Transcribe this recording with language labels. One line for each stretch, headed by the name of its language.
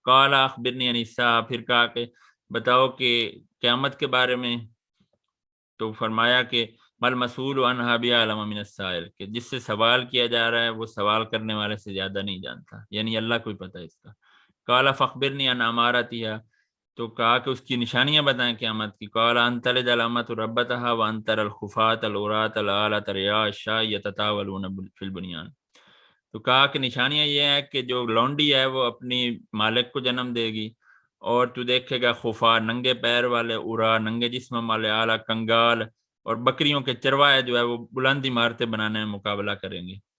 Arabic: قال اخبرنی عن الساعہ،
Urdu: پھر کہا کہ بتاؤ کہ قیامت کے بارے میں. تو فرمایا کہ
Arabic: مل مسئول عنہا بعلم من السائل،
Urdu: کہ جس سے سوال کیا جا رہا ہے وہ سوال کرنے والے سے زیادہ نہیں جانتا، یعنی اللہ کو ہی پتہ ہے اس کا.
Arabic: قال فاخبرنی عن امارتها،
Urdu: تو کہا کہ اس کی نشانیاں بتائیں قیامت کی.
Arabic: قال ان تلد الامۃ ربتها وان ترى الخفاة العراة العالة رعاء الشاء يتطاولون في البنيان.
Urdu: تو کہا کہ نشانیاں یہ ہیں کہ جو لونڈی ہے وہ اپنی مالک کو جنم دے گی، اور تو دیکھے گا خفا ننگے پیر والے، عرا ننگے جسم والے، اعلیٰ کنگال، اور بکریوں کے چروائے جو ہے وہ بلند عمارتیں بنانے میں مقابلہ کریں گے.